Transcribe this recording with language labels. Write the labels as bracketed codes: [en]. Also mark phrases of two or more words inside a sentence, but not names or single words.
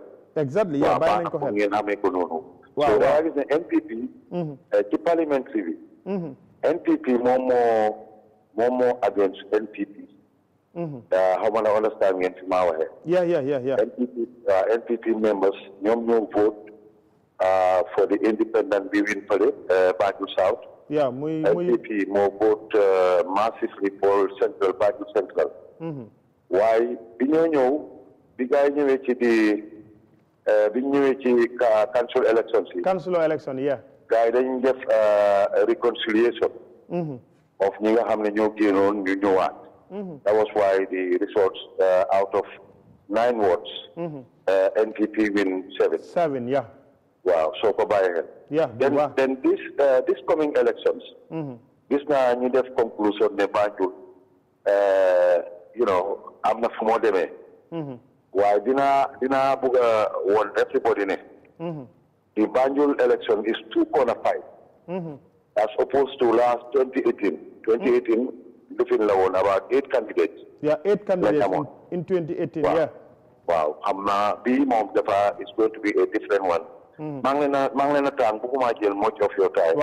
[wo] exactly bàyyi nañ ko xel ngeen amee ko noonu. so da gis ne NPP. ci parliamentary bi. NPP moom moo against NPP. xaw ma na understand ngeen fi maa waxee. [en] NPP members [wo] ñoom ñoo [en] vote for the independent bi win fële Banjul South. NPP moo vote massively for central Banjul Central. [wo] waaye bi ñoo ñëw bi gars yi ñëwee ci bi ñu ñëwee ci council elections yi. [en] council election [wo] gars yi dañu def reconciliation. of ñi nga xam ne ñoo génnoon ñu ñëwaat. [en] That was why the results out of 9 votes, NPP win 7. 7, [wo] Wow, so ko bàyyi xel. [en] Then this coming elections, [wo] gis naa ñu def conclusion ne Banjul, am na fu moo demee. waaye dinaa bëgg a woon everybody ne. [en] The Banjul election is too corner fight. As opposed to last 2018. 2018. Looking about 8 candidates. 8 candidates in 2018. Wow. It's going to be a different one. Manglena Tang, much of your time.